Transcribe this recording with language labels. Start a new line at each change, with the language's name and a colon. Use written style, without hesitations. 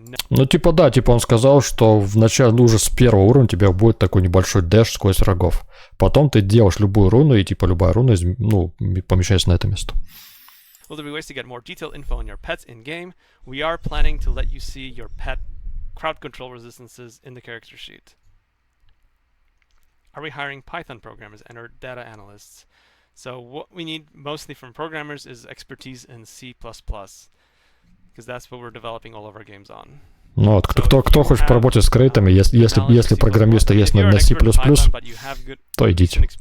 Russian: Ну, типа, да, типа он сказал, что вначале уже с первого уровня у тебя будет такой небольшой дэш сквозь врагов. Потом ты делаешь любую руну, и типа любая руна, ну, помещается на это место.
English: Will there be ways to get more detailed info on your pets in game? We are planning to let you see your pet crowd control resistances in the character sheet. Are we hiring Python programmers and or data analysts? So what we need mostly from programmers is expertise in C++, because that's what we're developing all of our games on.
Russian: Ну вот, кто хочет поработать с крейтами, если программисты есть на C++, то идите.